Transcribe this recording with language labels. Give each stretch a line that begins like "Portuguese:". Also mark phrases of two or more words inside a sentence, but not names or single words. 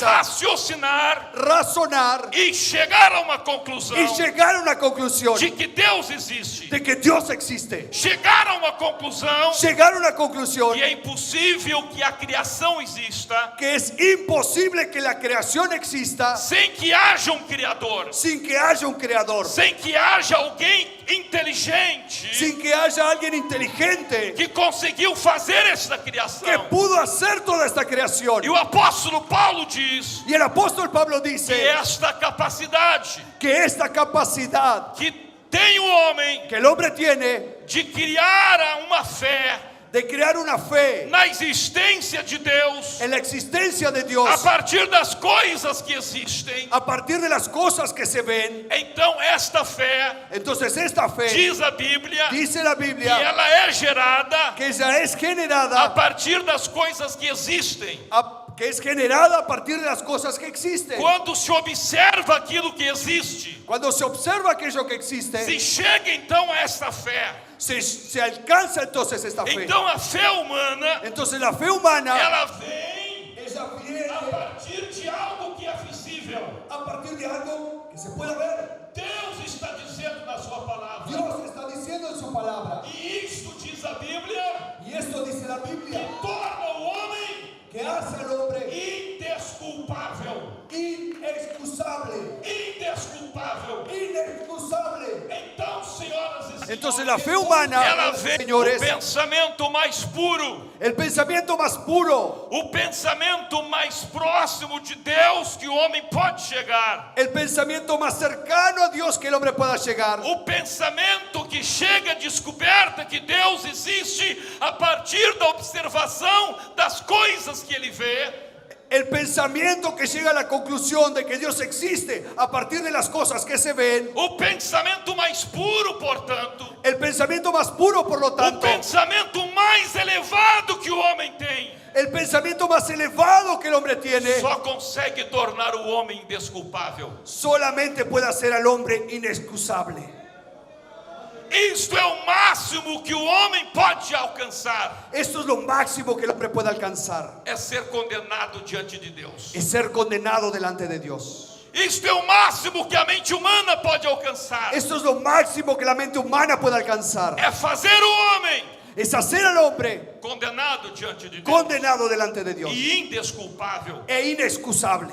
Portuguese: raciocinar
Spanish: razonar
Portuguese: e chegar a uma conclusão
Spanish: y llegar a una conclusión
Portuguese: de que Deus existe.
Spanish: de que Dios existe.
Portuguese: Chegar a uma conclusão
Spanish: Llegar a una conclusión
Portuguese: que é impossível que a criação exista
Spanish: que es imposible que la creación exista
Portuguese: sem que haja um Criador,
Spanish: sin que haya un creador,
Portuguese: sem que haja alguém inteligente
Spanish: sin que haya alguien inteligente
Portuguese: que conseguiu fazer esta
Spanish: que
Portuguese: criação.
Spanish: pudo hacer toda esta creación.
Portuguese: E o apóstolo Paulo diz
Spanish: Y el apóstol Pablo
Portuguese: que
Spanish: dice
Portuguese: esta capacidade
Spanish: que esta capacidad
Portuguese: que tem o homem
Spanish: que el hombre tiene
Portuguese: de criar uma fé
Spanish: de crear una fe
Portuguese: na existência de Deus
Spanish: en la existencia de Dios
Portuguese: a partir das coisas que existem.
Spanish: a partir de las cosas que se ven.
Portuguese: Então esta fé,
Spanish: Entonces esta fe,
Portuguese: diz a Bíblia,
Spanish: dice la
Portuguese: que
Spanish: Biblia,
Portuguese: ela é gerada
Spanish: que ella es
Portuguese: a
Spanish: generada,
Portuguese: partir das coisas que existem.
Spanish: que es generada a partir de las cosas que existen.
Portuguese: Quando se observa aquilo que existe,
Spanish: Cuando se observa aquello que existe,
Portuguese: se chega então a esta fé.
Spanish: se alcanza entonces esta fe.
Portuguese: Então a fé humana,
Spanish: Entonces la fe humana,
Portuguese: ela vem
Spanish: ella viene
Portuguese: a partir de algo que é visível.
Spanish: a partir de algo que se pueda ver.
Portuguese: Deus está dizendo na sua palavra.
Spanish: Dios está diciendo en su palabra,
Portuguese: E isto diz a Bíblia,
Spanish: y esto dice la Biblia,
Portuguese: torna o homem
Spanish: que hace al hombre
Portuguese: indesculpável.
Spanish: inexcusable.
Portuguese: Indesculpável.
Spanish: Inexcusable.
Portuguese: Então, senhoras e senhores,
Spanish: Entonces la fe humana,
Portuguese: ela vê
Spanish: señores,
Portuguese: o pensamento mais puro,
Spanish: el pensamiento más puro,
Portuguese: o pensamento mais próximo de Deus que o homem pode chegar,
Spanish: el pensamiento más cercano a Dios que el hombre pueda llegar,
Portuguese: o pensamento que chega à descoberta que Deus existe a partir da observação das coisas que ele vê.
Spanish: el pensamiento que llega a la conclusión de que Dios existe a partir de las cosas que se ven,
Portuguese: O pensamento mais puro, portanto,
Spanish: el pensamiento más puro, por lo
Portuguese: o
Spanish: tanto,
Portuguese: pensamento mais elevado que o homem tem,
Spanish: el pensamiento más elevado que el hombre tiene,
Portuguese: só consegue tornar o homem indesculpável.
Spanish: solamente puede hacer al hombre inexcusable.
Portuguese: Isto é o máximo que o homem pode alcançar,
Spanish: Esto es lo máximo que el hombre puede alcanzar,
Portuguese: é ser condenado diante de Deus.
Spanish: es ser condenado delante de Dios.
Portuguese: Isto é o máximo que a mente humana pode alcançar,
Spanish: Esto es lo máximo que la mente humana puede alcanzar,
Portuguese: é fazer o homem
Spanish: es hacer al hombre
Portuguese: condenado diante de Deus
Spanish: condenado delante de Dios
Portuguese: e indesculpável.
Spanish: e inexcusable.